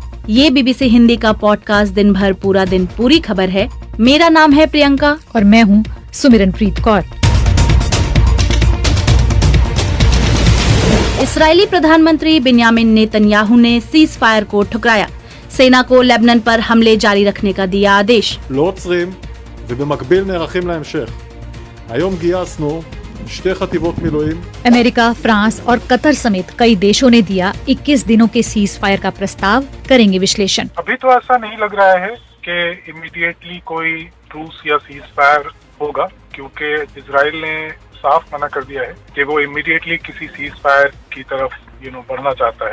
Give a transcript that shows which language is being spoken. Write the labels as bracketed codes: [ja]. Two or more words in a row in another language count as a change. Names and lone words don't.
[hi] ये बीबीसी हिंदी का पॉडकास्ट दिन भर पूरा दिन पूरी खबर है। मेरा नाम है प्रियंका और मैं हूँ सुमिरनप्रीत कौर। इस्राएली प्रधानमंत्री बिन्यामिन नेतन्याहू ने [en] cease fire [hi] को ठुकराया। सेना को लेबनान पर हमले जारी रखने का दिया आदेश। [he] לא עוצרים ובמקביל נערכים להמשך. היום גייסנו 2 חטיבות מילואים. [hi] अमेरिका, फ्रांस और कतर समेत कई देशों ने दिया 21 दिनों के [en] cease fire [hi] का प्रस्ताव। करेंगे विश्लेषण। अभी तो ऐसा नहीं लग रहा है कि इमीडिएटली कोई ट्रूस या [en] cease fire [hi] होगा, क्योंकि इजराइल ने साफ मना कर दिया है कि वो इमीडिएटली किसी [en] cease fire [hi] की तरफ बढ़ना चाहता है।